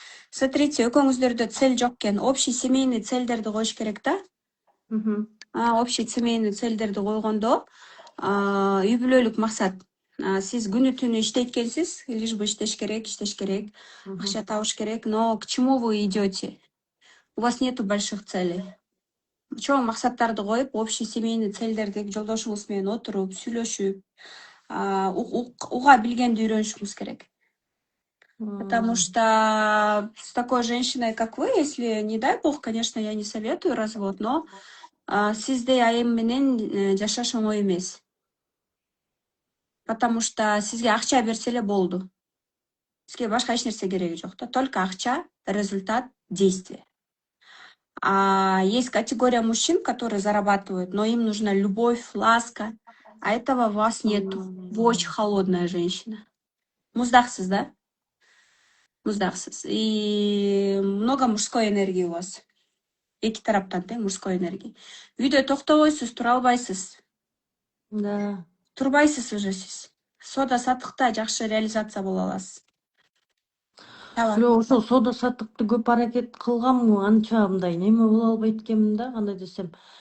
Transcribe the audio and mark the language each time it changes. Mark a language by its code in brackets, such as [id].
[ky] Смотрите, экөөңүздөрдө цель жок экен. [ru] Общий семейный [ky] цельдерди коюш керек да. [ru] Общий семейный [ky] цельдерди койгондо, үй бүлөлүк максат. Сиз күнү түнү иштейткенсиз, [ru] лишь бы [ky] иштеш керек, акча табыш керек, [ru] но к чему вы идете? У вас нету больших целей. [ky] Чоң максаттарды коюп, [ru] общий семейный [ky] цельдерди жолдошуңуз менен отуруп, сүйлөшүп, уга билгенди үйрөнүшүңүз керек. [ru] Потому что с такой женщиной, как вы, если, не дай бог, конечно, я не советую развод, но [ky] сиздей айым менен жашаш оңой эмес. [ru] Потому что [ky] сизге акча берсе эле болду. Сизге башка эч нерсе кереги жок да, только акча, результат, действие. [ru] А есть категория мужчин, которые зарабатывают, но им нужна любовь, ласка, а этого у вас нету. Вы очень холодная женщина. [ky] Муздаксыз, [ru] да? Муздаксыз. И много мужской энергии у вас. [ky] Эки тараптан тең [ru] мужской энергия. [ky] Үйдө токтобойсуз, тура албайсыз. [ru] Да. [ky] Турбайсыз уже сиз. Сода сатыкта жакшы реализация боло аласыз. Ошол сода сатыкты көп аракет кылганмы, анча мындай неме боло албайт экенмин да, кандай десем.